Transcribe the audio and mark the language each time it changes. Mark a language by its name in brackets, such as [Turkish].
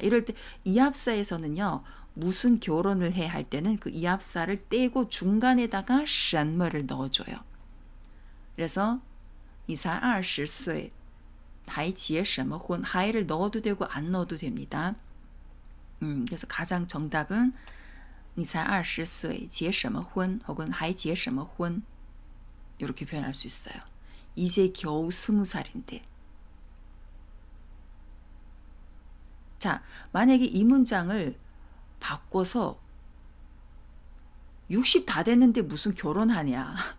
[Korean] 이럴 때 이합사에서는요. 무슨 결혼을 해 할 때는 그 이합사를 떼고 중간에다가 什么를 넣어줘요. 그래서 [Chinese] 你才20岁还结什么婚 [Korean] 하이를 넣어도 되고 안 넣어도 됩니다. 그래서 가장 정답은 [Chinese] 你才20岁结什么婚 [Korean] 혹은 [Chinese] 还结什么婚 [Korean] 이렇게 표현할 수 있어요. 이제 겨우 20살인데. 자, 만약에 이 문장을 바꿔서 60 다 됐는데 무슨 결혼하냐.